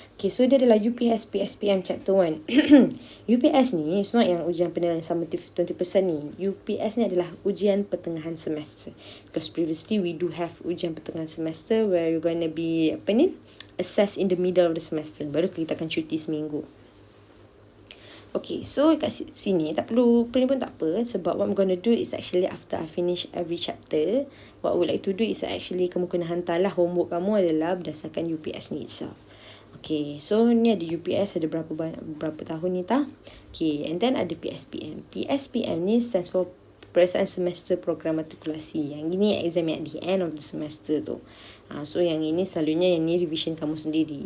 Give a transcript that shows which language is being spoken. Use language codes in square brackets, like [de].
[ms] Okay, so dia adalah UPS PSPM chapter 1. UPS ni is not yang ujian penilaian summative 20% ni. UPS ni adalah ujian pertengahan semester. [en] Because previously we do have ujian pertengahan semester where you're going to be assessed in the middle of the semester. [ms] Baru kita akan cuti seminggu. Okay, so kat sini tak perlu print pun tak apa. [en] Sebab what I'm gonna do is actually after I finish every chapter, what I would like to do is actually [ms] kamu kena hantarlah homework kamu adalah berdasarkan UPS ni [en] itself. [ms] Okay, so ni ada UPS, ada berapa tahun ni tah. [en] Okay, and then ada PSPM. PSPM ni stands for Peperiksaan Semester Program Matrikulasi. [ms] Yang ini [en] exam at the end of the semester [ms] tu. So yang ini selalunya yang ni revision kamu sendiri.